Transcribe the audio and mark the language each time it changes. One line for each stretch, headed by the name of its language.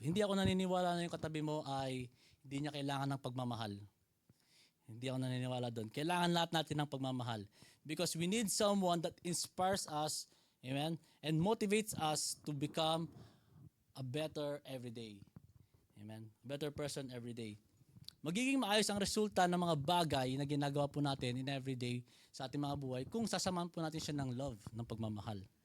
Filipino: Hindi ako naniniwala na yung katabi mo ay hindi niya kailangan ng pagmamahal. Hindi ako naniniwala doon. Kailangan lahat natin ng pagmamahal.
English: Because we need someone that inspires us, amen, and motivates us to become a better everyday. Amen? Better person every day.
Filipino: Magiging maayos ang resulta ng mga bagay na ginagawa po natin in everyday sa ating mga buhay kung sasamahan po natin siya ng love, ng pagmamahal.